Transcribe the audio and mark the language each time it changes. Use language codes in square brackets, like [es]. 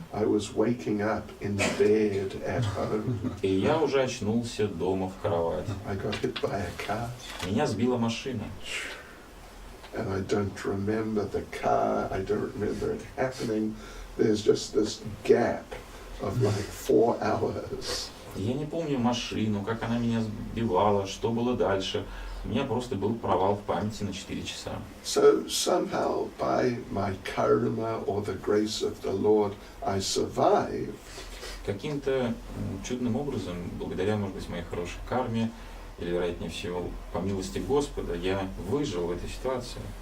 [en] I was waking up in bed at home. [ru] и я уже очнулся дома в кровати. [en] I got hit by a car, [ru] Меня сбила машина. [en] and I don't remember the car, I don't remember it happening. There's just this gap of like 4 hours. [ru] Я не помню машину, как она меня сбивала, что было дальше. У меня просто был провал в памяти на 4 часа. [en] So somehow by my karma or the grace of the Lord, I survived. [ru] Каким-то чудным образом, благодаря, может быть, моей хорошей карме, или, вероятнее всего, по милости Господа, я выжил в этой ситуации.